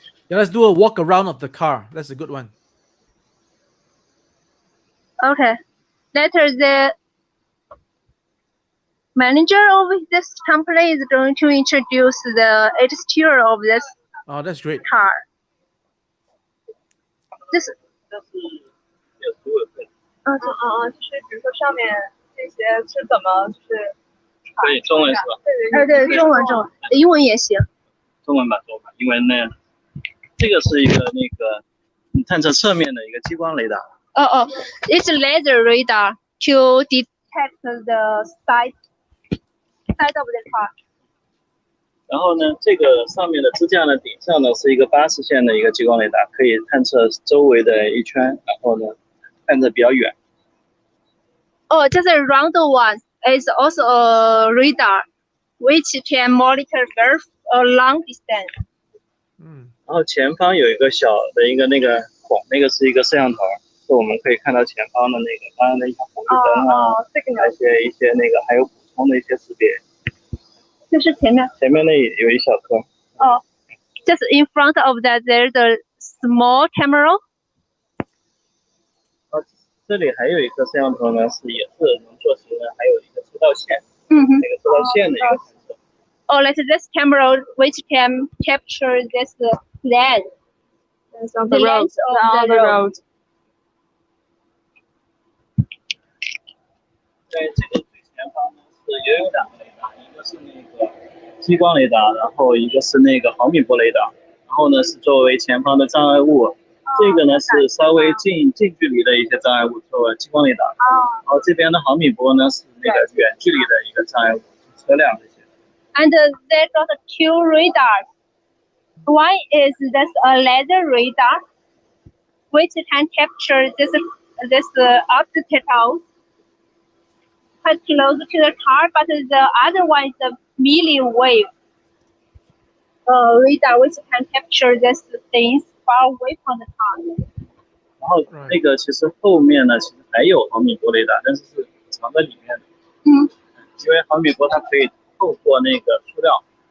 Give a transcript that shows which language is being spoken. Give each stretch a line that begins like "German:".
English: Yeah, let's do a walk around of the car. That's a good one. Okay. Later, the manager of this company is going to introduce the exterior of this Oh, that's great. car. This
Chinese: 就是比如说上面这些是怎么就是可以中文是吧？对，中文，英文也行。中文吧，因为呢，这个是一个那个探测侧面的一个激光雷达。
English: It's laser radar to detect the side of the car.
Chinese: 然后呢，这个上面的支架的顶上呢是一个80线的一个激光雷达，可以探测周围的一圈，然后呢，探测比较远。
English: Just a round one is also a radar, which can monitor a long distance.
Chinese: 然后前方有一个小的一个那个孔，那个是一个摄像头，是我们可以看到前方的那个刚刚的一些红绿灯啊，一些那个还有补充的一些识别。就是前面那有一小颗。
English: Just in front of that, there's a small camera.
Chinese: 这里还有一个摄像头呢，也是能做成的，还有一个车道线，那个车道线的一个探测。
English: Like this camera, which can capture this length, the length of the road.
Chinese: 在这个最前方呢，也有2个雷达，一个是那个激光雷达，然后一个是那个毫米波雷达，然后呢是作为前方的障碍物。这个呢是稍微近距离的一些障碍物，作为激光雷达。然后这边的毫米波呢是那个远距离的一个障碍物，车辆这些。
English: And they got 2 radars. One is this laser radar, which can capture this obstacle quite close to the car, but the other one is the milliwave radar, which can capture these things far away from the car.
Chinese: 然后那个其实后面呢，其实还有毫米波雷达，但是是藏在里面的。因为毫米波它可以透过那个塑料。